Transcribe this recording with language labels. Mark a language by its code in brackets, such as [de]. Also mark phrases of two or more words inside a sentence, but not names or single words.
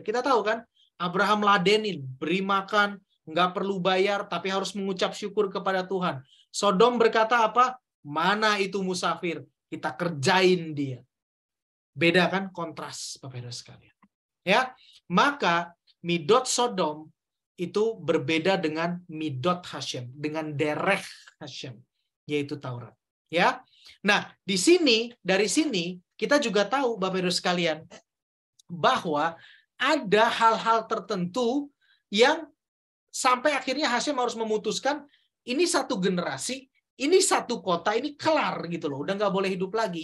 [id] Kita tahu kan, Abraham ladenin, beri makan, nggak perlu bayar, tapi harus mengucap syukur kepada Tuhan. Sodom berkata apa? Mana itu musafir? Kita kerjain dia. Beda kan, kontras, Bapak Ibu sekalian. Ya, maka midot Sodom itu berbeda dengan midot Hashem, dengan derech Hashem, yaitu Taurat. Ya, nah di sini, dari sini kita juga tahu, Bapak Ibu sekalian, bahwa ada hal-hal tertentu yang sampai akhirnya Hashem harus memutuskan ini satu generasi, ini satu kota, ini kelar gitu loh, udah nggak boleh hidup lagi.